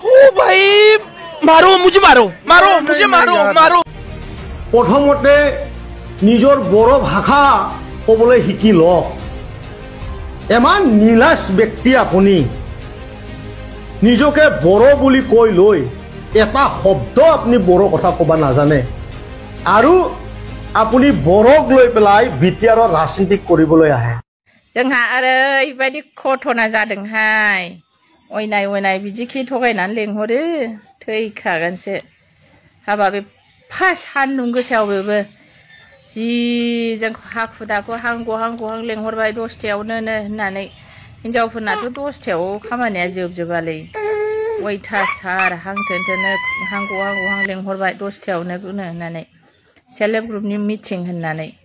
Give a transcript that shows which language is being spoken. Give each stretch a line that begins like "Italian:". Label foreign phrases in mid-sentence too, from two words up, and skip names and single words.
Assamese: প্ৰথমতে নিজৰ বড়ো ভাষা ক'বলৈ শিকি লওক এমান নীলাজ ব্যক্তি আপুনি নিজকে বড়ো বুলি কৈ লৈ এটা শব্দ আপুনি বড়ো কথা ক'ব নাজানে আৰু আপুনি বড়োক লৈ পেলাই বিটিআৰৰ ৰাজনীতি কৰিবলৈ আহে
Bodo: जोंहा ओरैबायदि घटना जादोंहाय अयनाय बिदिखि थगायनानै लेंहरो थैखागोनसो हाबा बे सान्दुं गोसायाव बेबो जि जोंखौ हाखु दाखु हां गहां लेंहरबाय 10थायावनो होननानै हिनजावफोरनाथ' 10थायाव खामानिया जोबजोबालै अयथासार हां थोनथोनो हां गहां लेंहरबाय 10थायावनो होननानै
English: self help groupni
Bodo: मिटिं होननानै